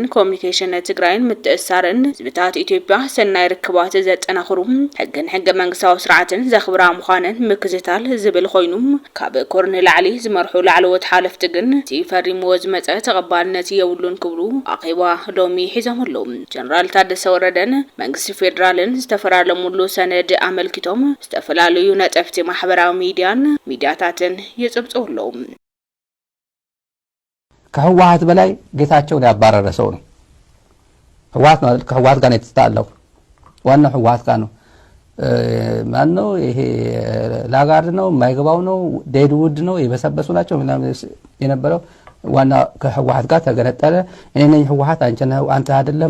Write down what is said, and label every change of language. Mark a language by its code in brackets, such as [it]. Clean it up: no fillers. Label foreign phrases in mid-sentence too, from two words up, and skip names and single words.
[ti] ኮሙኒኬሽን ትግራይን ምትእስሳርን ህዝብታት ኢትዮጵያ ሰናይ ርክባት ዘጠናኽሩ ሕግን ሕገ መንግስታዊ ስርዓትን ዘኽብራ ምዃነን ምክዝታል ዝብል ኮይኑ ካብ ኮርኒ ላዕሊ ዝመርሑ ላዕለዎት ሓለፍቲ ግን እቲ ፈሪምዎ ዝመፀ ተቐባልነት የብሉን ክብሉ ኣኼባ ሎሚ ሒዞምሎም ጀነራል ታደሰ ወረደን መንግስቲ ፌደራልን ዝተፈራረሙሉ ሰነድ ኣመልኪቶም ዝተፈላለዩ ነጥብቲ ማሕበራዊ ሚድያታትን ይጽብጽብሎም [am] ከህወሓት በላይ ጌታቸውን ያባረረ ሰው ነው ከህወሓት ጋር የተጣላው ዋናው ህወሓት ጋር ነው ማን ነው ይሄ ላጋርድ ነው ማይገባው ነው ዴድውድ ነው የበሰበሱ ናቸው ምናምን የነበረው ዋና ከህወሓት ጋር ተገነጠለ እኔ ነኝ ህወሓት አንተ አይደለም